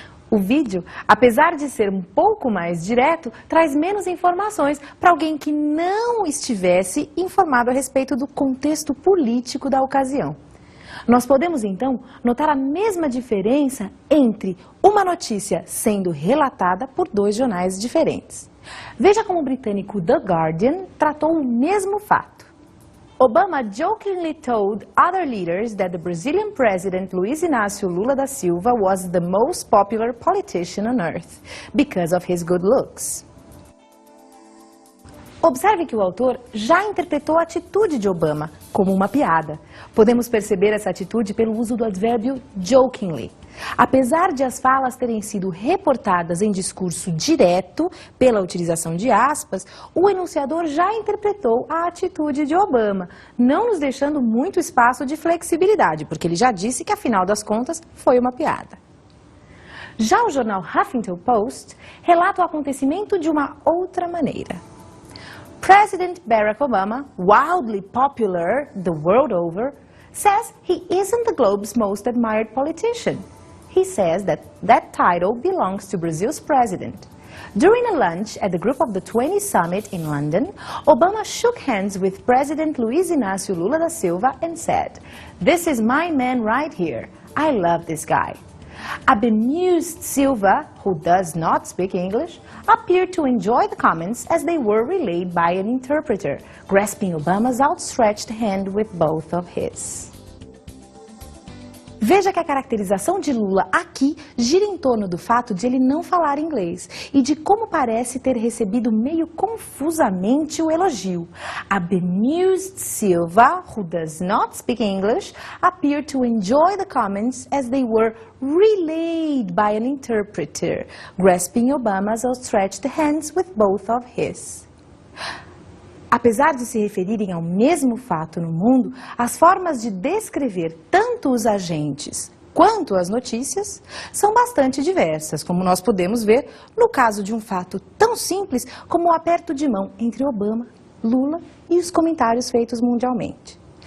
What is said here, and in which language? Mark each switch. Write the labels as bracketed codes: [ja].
[pt] O vídeo, apesar de ser um pouco mais direto, traz menos informações para alguém que não estivesse informado a respeito do contexto político da ocasião. Nós podemos, então, notar a mesma diferença entre uma notícia sendo relatada por dois jornais diferentes. Veja como o britânico The Guardian tratou o mesmo fato. [en] Obama jokingly told other leaders that the Brazilian president Luiz Inácio Lula da Silva was the most popular politician on earth because of his good looks. [pt] Observe que o autor já interpretou a atitude de Obama como uma piada. Podemos perceber essa atitude pelo uso do advérbio jokingly. Apesar de as falas terem sido reportadas em discurso direto, pela utilização de aspas, o enunciador já interpretou a atitude de Obama, não nos deixando muito espaço de flexibilidade, porque ele já disse que, afinal das contas, foi uma piada. Já o jornal Huffington Post relata o acontecimento de uma outra maneira. [en] President Barack Obama, wildly popular the world over, says he isn't the globe's most admired politician. He says that title belongs to Brazil's president. During a lunch at the Group of the 20 summit in London, Obama shook hands with President Luiz Inácio Lula da Silva and said, "This is my man right here. I love this guy." A bemused Silva, who does not speak English, appeared to enjoy the comments as they were relayed by an interpreter, grasping Obama's outstretched hand with both of his. [pt] Veja que a caracterização de Lula aqui gira em torno do fato de ele não falar inglês e de como parece ter recebido meio confusamente o elogio. [en] A bemused Silva, who does not speak English, appeared to enjoy the comments as they were relayed by an interpreter, grasping Obama's outstretched hands with both of his. [pt] Apesar de se referirem ao mesmo fato no mundo, as formas de descrever tanto os agentes quanto as notícias são bastante diversas, como nós podemos ver no caso de um fato tão simples como o aperto de mão entre Obama, Lula e os comentários feitos mundialmente.